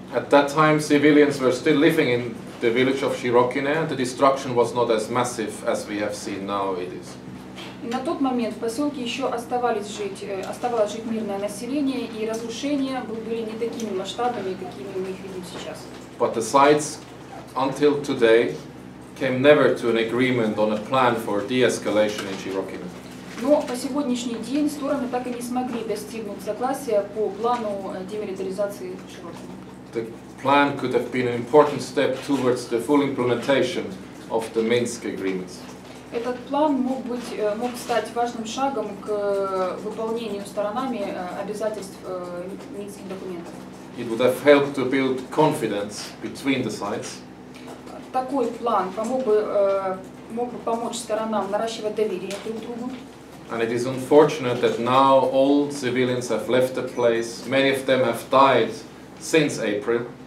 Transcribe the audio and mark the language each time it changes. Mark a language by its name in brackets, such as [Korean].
[English] At that time, civilians were still living in the village of Shirokine, and the destruction was not as massive as we have seen now it is. [Russian] И на тот момент в поселке еще оставалось жить мирное население, и разрушения были не такими масштабными, какими мы их видим сейчас. [English] But the sides, until today, came never to an agreement on a plan for de-escalation in Shirokine. [Russian] Но по сегодняшний день стороны так и не смогли достигнуть согласия по плану демилитаризации Широкине. [English] The plan could have been an important step towards the full implementation of the Minsk agreements. [Russian] Этот план мог стать важным шагом к выполнению сторонами обязательств минских документов. [English] It would have helped to build confidence between the sides. [Russian] Такой план мог бы помочь сторонам наращивать доверие друг к другу. [English] And it is unfortunate that now all civilians have left the place. Many of them have died since April.